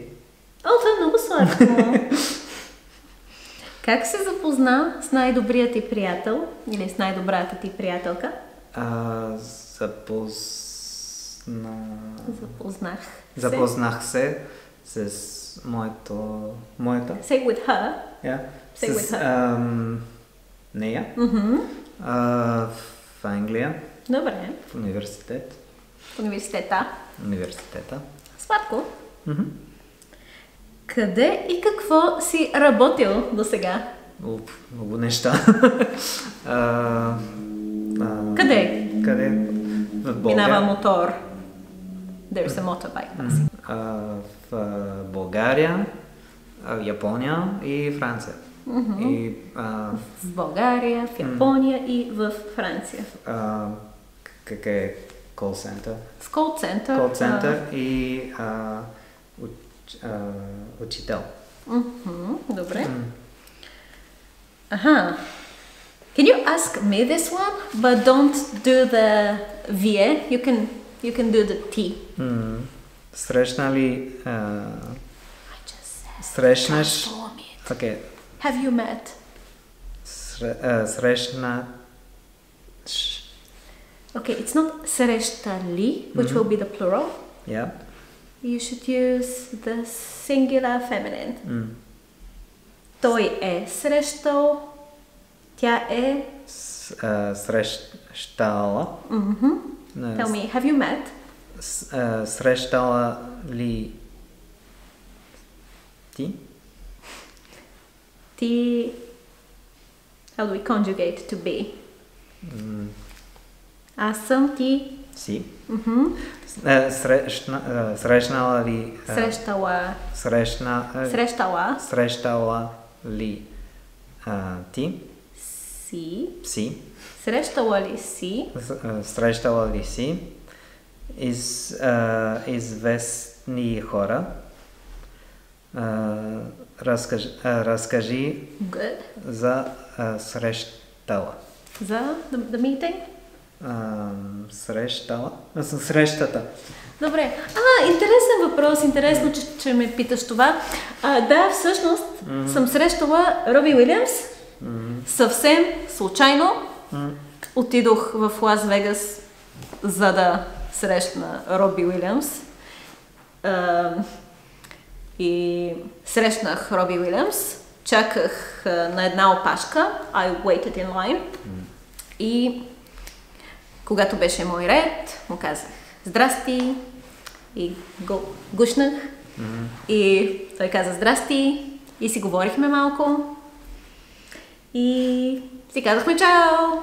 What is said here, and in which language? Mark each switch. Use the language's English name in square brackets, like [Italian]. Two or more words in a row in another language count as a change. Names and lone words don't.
[Bulgarian] О, това е много сладко. Как се запозна с най-добрият ти приятел или с най-добрата ти приятелка? Запознах се с моята. [English] Say with her. Yeah. Say with her. [Bulgarian] Нея. В Англия. Добре. В университет. В университета. Сладко. Къде и какво си работил до сега? Много неща. Къде? В България. Минава мотор. [English] There's a motorbike. [Bulgarian] В България, Япония и Франция. В България, в Япония и в Франция. Как е [English] call center? [Bulgarian] В [English] call center. Call center [Bulgarian] и учител. Добре. [English] Can you ask me this one, but don't do the VA. You can do the T. [Bulgarian] Срещна ли... Срещнаш... [English] Okay. Have you met? [Bulgarian] Срещна... [English] Okay, it's not срещали, which will be the plural. Yeah. You should use the singular feminine. [Bulgarian] Той е срещал, тя е... Срещала. [English] Tell me, have you met? [Bulgarian] Срещала ли ти? Ти... [English] How do we conjugate to be? [Bulgarian] Аз съм ти. Си. Срещнала ли... Срещала. Срещала ли ти? Си. Срещала ли си? Срещала ли си известни хора? Разкажи за срещала. [English] За the meeting? [Bulgarian] Срещата. Добре. Интересен въпрос. Интересно, че ме питаш това. Да, всъщност съм срещала Роби Уилямс. Съвсем случайно. Отидох в Лас Вегас, за да срещна Роби Уилямс. И срещнах Роби Уилямс. Чаках на една опашка. [English] I waited in line. [Bulgarian] И когато беше мой ред, му казах здрасти и го гушнах. И той каза здрасти и си говорихме малко. И си казахме чао.